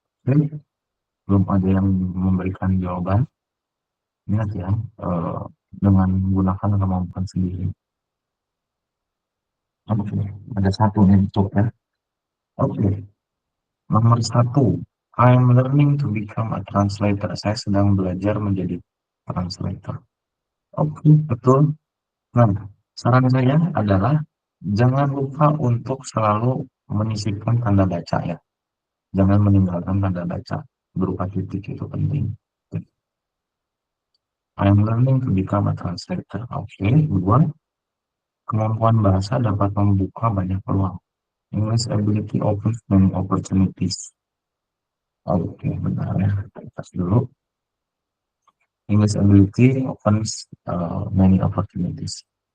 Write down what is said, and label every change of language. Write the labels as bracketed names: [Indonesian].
[Indonesian] Oke, belum ada yang memberikan jawaban. Ingat ya, dengan menggunakan kemampuan sendiri. Oke, ada satu yang cukup ya. Oke, nomor 1. [English] I'm learning to become a translator. [Indonesian] Saya sedang belajar menjadi translator. Oke, betul. Nah, saran saya adalah jangan lupa untuk selalu menyisipkan tanda baca ya. Jangan meninggalkan tanda baca berupa titik, itu penting. [English] I'm learning to become a translator. [Indonesian] Oke, 2. Kemampuan bahasa dapat membuka banyak peluang. [English] English ability opens many opportunities. [Indonesian] Oke, benar ya. Kita dulu. [English] English ability opens many opportunities.